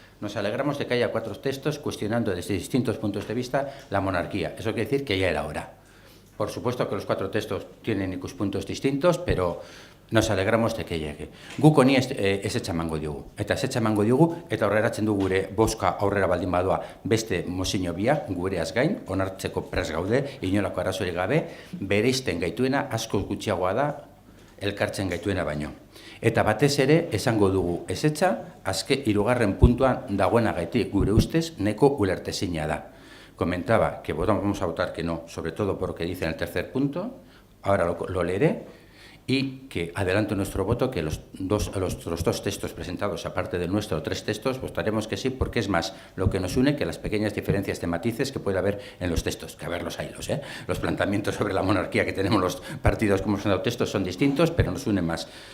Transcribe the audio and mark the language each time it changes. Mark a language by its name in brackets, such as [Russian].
[Spanish] Nos alegramos de que haya 4 textos cuestionando desde distintos puntos de vista la monarquía. Eso quiere decir que ya era hora. Por supuesto que los 4 textos tienen ikuspuntos distintos, pero nos alegramos de que llegue. [Basque] Guk honi ezetza emango diogu. Eta ezetza emango diogu, eta aurreratzen du gure bozka aurrera baldin badoa beste mozio biak, gureaz gain, onartzeko prest gaude, inolako arazorik gabe, bereizten gaituena askoz gutxiagoa da, elkartzen gaituena baino. Eta batez ere, esango dugu ezetza, azke 3. puntuan dagoenagatik gure ustez, neko ulertezina da. [Spanish] Comentaba que vamos a votar que no, sobre todo por lo que dice en el 3. punto, ahora lo leeré, y que adelanto nuestro voto, que los dos textos presentados, aparte del nuestro, 3 textos, votaremos que sí, porque es más lo que nos une que las pequeñas diferencias de matices que puede haber en los textos, que a ver los haylos, Los planteamientos sobre la monarquía que tenemos los partidos que hemos presentado textos son distintos, pero nos une más.